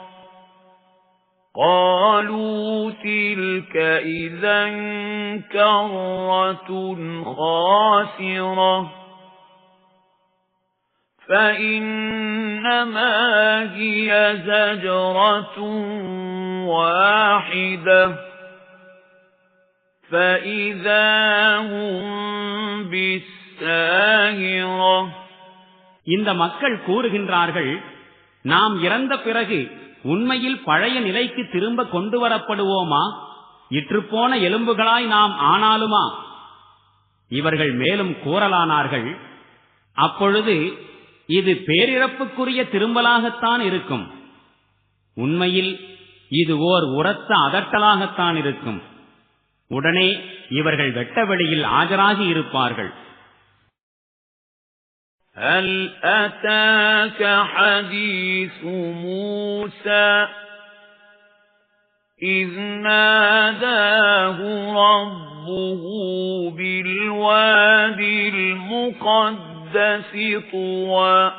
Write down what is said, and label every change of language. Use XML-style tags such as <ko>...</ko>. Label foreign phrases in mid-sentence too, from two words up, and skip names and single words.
<ar>قَالُوا تِلْكَ إِذًا كَرَّةٌ خَاسِرَةٌ فَإِنَّمَا هِيَ زَجْرَةٌ وَاحِدَةٌ فَإِذَا هُمْ بِالسَّاهِرَةِ.</ar> <ta>இந்த மக்கள் கூறுகின்றார்கள், நாம் இறந்த பிறகு உண்மையில் பழைய நிலைக்கு திரும்ப கொண்டு வரப்படுவோமா? இற்றுப்போன எலும்புகளாய் நாம் ஆனாலுமா? இவர்கள் மேலும் கூறலானார்கள், அப்பொழுது இது பேரிழப்புக்குரிய திரும்பலாகத்தான் இருக்கும். உண்மையில் இது ஓர் உரத்த அதட்டலாகத்தான் இருக்கும். உடனே இவர்கள் வெட்டவெளியில் ஆஜராகி இருப்பார்கள்.</ta> <ar>هل أتاك حديث موسى إذ ناداه ربه بالوادي المقدس طوى</ar>